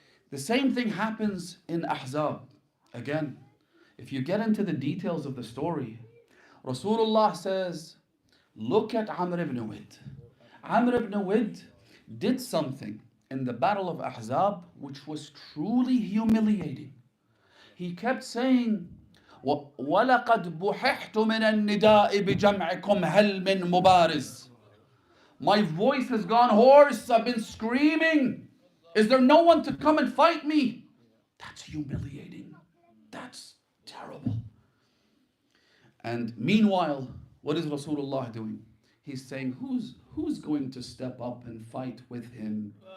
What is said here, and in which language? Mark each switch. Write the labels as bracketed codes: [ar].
[en] The same thing happens in Ahzab. Again, if you get into the details of the story, Rasulullah says, look at Amr ibn Wid. Amr ibn Wid did something in the battle of Ahzab which was truly humiliating. He kept saying, [ar] وَلَقَدْ بُحِحْتُ مِنَ النِّدَاءِ بِجَمْعِكُمْ هَلْ مِن مُبَارِزٍ. [en] My voice has gone hoarse. I've been screaming. Is there no one to come and fight me? That's humiliating. That's terrible. And meanwhile, what is Rasulullah doing? He's saying, who's going to step up and fight with him?